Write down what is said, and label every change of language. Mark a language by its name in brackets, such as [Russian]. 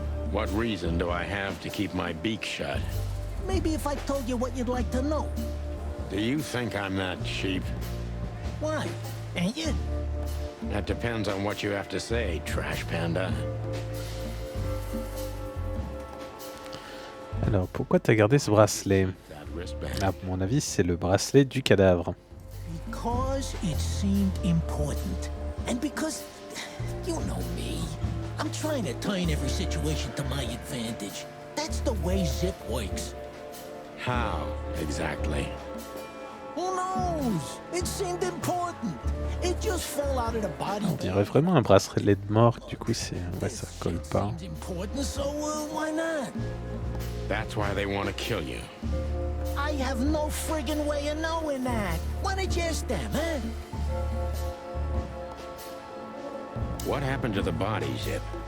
[English] What reason do I have to keep my beak shut? Maybe if I told you what you'd like to know. Do you think I'm that cheap? Why? Ain't you? That depends on what you have to say, trash panda. [French] Alors, pourquoi t'as gardé ce bracelet? [English] That wristband. [French] À mon avis, c'est le bracelet du cadavre. [English] Because it seemed important. And because, you know me, I'm trying to turn every situation to my advantage. That's the way Zip works. How, exactly? Who knows? It seemed important. It just fell out of the body. [French] On dirait vraiment un bracelet de mort, du coup, c'est... ouais, ça colle pas. [English] Seems important, so why not? That's why they want to kill you. I have no friggin' way of knowing that. Why don't you ask them, huh? What happened to the body, Zip?